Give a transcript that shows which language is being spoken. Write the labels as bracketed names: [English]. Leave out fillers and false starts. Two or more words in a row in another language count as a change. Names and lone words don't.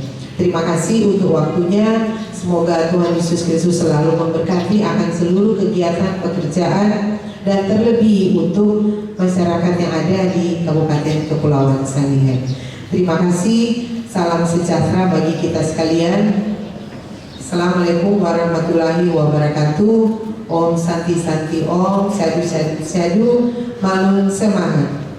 [Indonesian] Terima kasih untuk waktunya. Semoga Tuhan Yesus Kristus selalu memberkati akan seluruh kegiatan pekerjaan dan terlebih untuk masyarakat yang ada di Kabupaten Kepulauan Sangihe. Terima kasih. Salam sejahtera bagi kita sekalian. [Arabic] Assalamualaikum warahmatullahi wabarakatuh. [Sanskrit] Om Santi Santi Om. Syadu Syadu Syadu. [Indonesian] Malun semangat.